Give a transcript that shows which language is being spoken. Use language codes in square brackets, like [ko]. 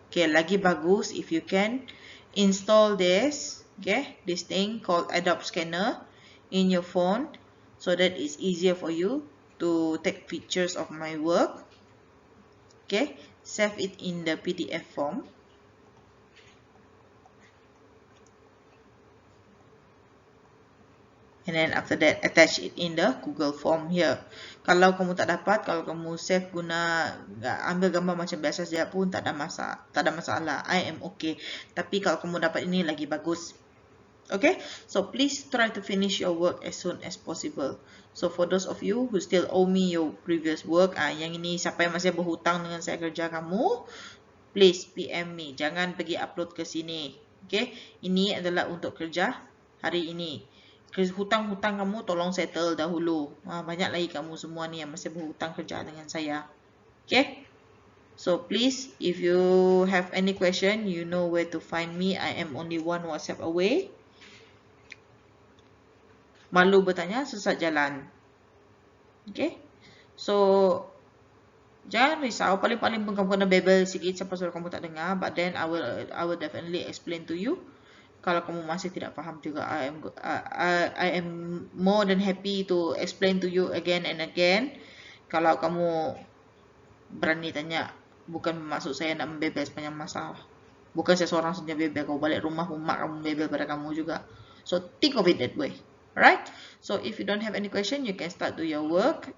[en] Okay, [ms] lagi bagus [en] if you can install this, okay, this thing called Adobe Scanner in your phone, so that it's easier for you to take pictures of my work. Okay, save it in the PDF form. And then after that, attach it in the Google form here. [ms] Kalau kamu tak dapat, kalau kamu save guna ambil gambar macam biasa saja pun tak ada masalah. [en] I am okay. [ms] Tapi kalau kamu dapat ini lagi bagus. [en] Okay, so please try to finish your work as soon as possible. So for those of you who still owe me your previous work, [ms] yang ini siapa yang masih berhutang dengan saya kerja kamu, [en] please PM me. [ms] Jangan pergi upload ke sini. Okay, ini adalah untuk kerja hari ini. Hutang-hutang kamu tolong settle dahulu. Banyak lagi kamu semua ni yang masih berhutang kerja dengan saya. Okay? [en] So please, if you have any question, you know where to find me. I am only 1 WhatsApp away. [ms] Malu bertanya, sesat jalan. Okay? So, jangan risau. Paling-paling pun kamu kena bebel sikit sampai suruh kamu tak dengar. [en] But then, I will definitely explain to you. [ms] Kalau kamu masih tidak faham juga, [en] I am more than happy to explain to you again and again. [ms] Kalau kamu berani tanya, bukan maksud saya nak membebel sepanjang masa. Bukan saya seorang saja bebel, kau balik rumah mak kamu bebel pada kamu juga. [en] So think of it that way. Alright? So if you don't have any question, you can start do your work.